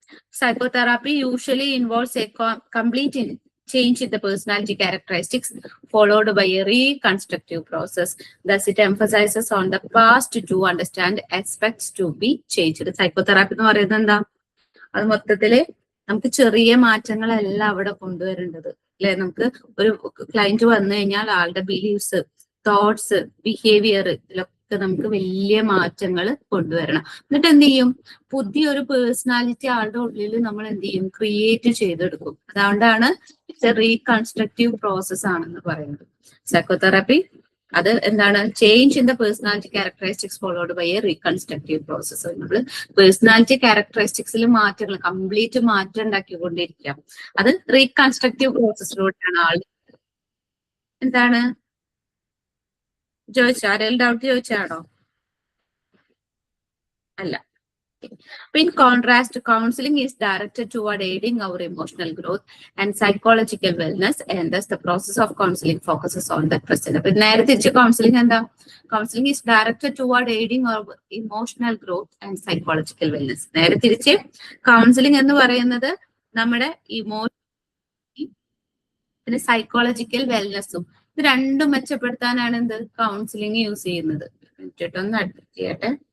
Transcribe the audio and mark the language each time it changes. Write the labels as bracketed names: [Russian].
[English] Psychotherapy usually involves a complete change in the personality characteristics followed by a reconstructive process. Thus, it emphasizes on the past to understand aspects to be changed. [Malayalam] Psychotherapy എന്ന് പറയുന്നത് എന്താ? അത് മൊത്തത്തില് നമുക്ക് ചെറിയ മാറ്റങ്ങളല്ല അവിടെ കൊണ്ടുവരേണ്ടത് അല്ലെ? നമുക്ക് ഒരു ക്ലയന്റ് വന്നു കഴിഞ്ഞാൽ ആളുടെ ബിലീഫ്സ്, തോട്ട്സ്, ബിഹേവിയർ ഇതിലൊക്കെ നമുക്ക് വലിയ മാറ്റങ്ങൾ കൊണ്ടുവരണം. എന്നിട്ട് എന്ത് ചെയ്യും? പുതിയൊരു പേഴ്സണാലിറ്റി ആളുടെ ഉള്ളിൽ നമ്മൾ എന്ത് ചെയ്യും? ക്രിയേറ്റ് ചെയ്തെടുക്കും. അതുകൊണ്ടാണ് [English] it's a reconstructive process [Malayalam] ആണെന്ന് പറയുന്നത്. സൈക്കോതെറാപ്പി അത് എന്താണ്? [English] Change in the personality characteristics followed by a reconstructive process. [Malayalam] നമ്മൾ പേഴ്സണാലിറ്റി ക്യാരക്ടറിസ്റ്റിക്സിൽ മാറ്റങ്ങൾ, കംപ്ലീറ്റ് മാറ്റം ഉണ്ടാക്കിക്കൊണ്ടിരിക്കാം. അത് റീകൺസ്ട്രക്റ്റീവ് പ്രോസസ്സിലൂടെയാണ് ആൾ എന്താണ് ചോദിച്ചോ? ആരെങ്കിലും ഡൗട്ട് ചോദിച്ചാണോ? അല്ല. [English] In contrast, counseling is directed toward aiding our emotional growth and psychological wellness, and thus the process of counseling focuses on the present. [Malayalam] But നേരെ തിരിച്ച് counseling എന്താ? [English] Counseling is directed toward aiding our emotional growth and psychological wellness. [Malayalam] നേരെ തിരിച്ച് counseling എന്ന് പറയുന്നത് നമ്മുടെ പിന്നെ psychological വെൽനെസ്സും ഇത് രണ്ടും മെച്ചപ്പെടുത്താനാണ് എന്ത്? കൗൺസിലിംഗ് യൂസ് ചെയ്യുന്നത്. ഒന്ന് അഡ്മിറ്റ് ചെയ്യട്ടെ.